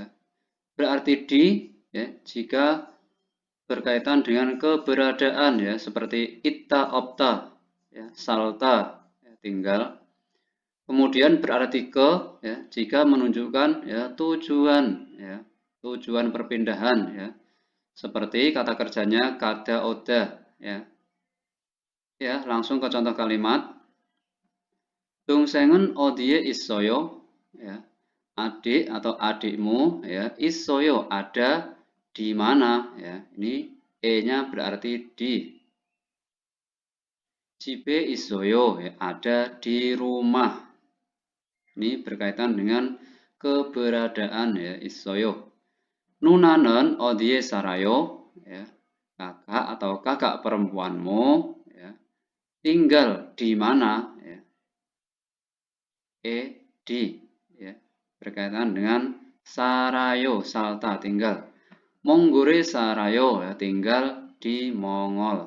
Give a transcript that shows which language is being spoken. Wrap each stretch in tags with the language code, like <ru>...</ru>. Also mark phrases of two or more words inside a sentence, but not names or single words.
<id>Berarti di ya, jika berkaitan dengan keberadaan ya, seperti</id> <ko>있다 없다</ko> <id>ya, salta ya, tinggal. Kemudian berarti ke ya, jika menunjukkan ya tujuan ya, tujuan perpindahan ya. Seperti kata kerjanya</id> <ko>가다 오다</ko> <id>ya. Ya, langsung ke contoh kalimat.</id> <ko>동생은 어디에 있어요?</ko> <id>Ya. Adik atau adikmu ya, 있어요 ada di mana ya. Ini e-nya berarti di.</id> <ko>집에 있어요</ko> <id>ya, ada di rumah. Ini berkaitan dengan keberadaan ya,</id> <ko>있어요. 누나는 어디에 살아요?</ko> <id>Ya. Kakak atau kakak perempuanmu ya, tinggal di mana ya. Di ya, berkaitan dengan</id> <ko>살아요 살다</ko> <id>tinggal.</id> <ko>몽골에 살아요</ko> <id>ya, tinggal di Mongol.</id>